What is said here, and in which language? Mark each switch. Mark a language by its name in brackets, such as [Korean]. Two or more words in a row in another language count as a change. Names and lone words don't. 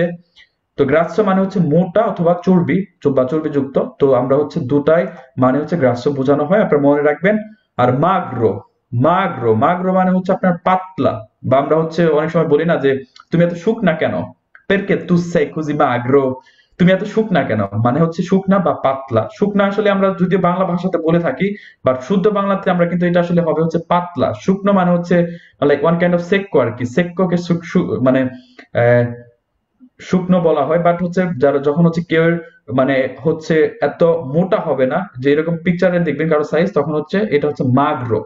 [Bangla] তো গ্রাস্য মানে হচ্ছে মোটা অথবা চর্বি বা চর্বিযুক্ত। তো আমরা হচ্ছে দুটাই মানে হচ্ছে গ্রাস্য বোঝানো হয়, আপনারা মনে রাখবেন। আর মাগ্রো, মাগ্রো মানে হচ্ছে আপনার পাতলা। বা আমরা হচ্ছে অনেক সময় বলি না যে তুমি এত শুকনা কেন, [Italian] perché tu sei così magro, [Bangla] তুমি এত শুকনা কেন, মানে হচ্ছে শুকনা বা পাতলা। শুকনা আসলে আমরা যদি বাংলা ভাষাতে বলে থাকি, বাট শুদ্ধ বাংলাতে আমরা কিন্তু এটা আসলে হবে হচ্ছে পাতলা। শুকনো মানে হচ্ছে [English] like one kind of [Bangla] সেক্কো আর কি। সেক্কোকে মানে আহ, শুকনো বলা হয়। বাট হচ্ছে যারা যখন হচ্ছে কেউ মানে হচ্ছে এত মোটা হবে না, যে এরকম পিকচারে দেখবেন কারো সাইজ, তখন হচ্ছে এটা হচ্ছে মাগরো।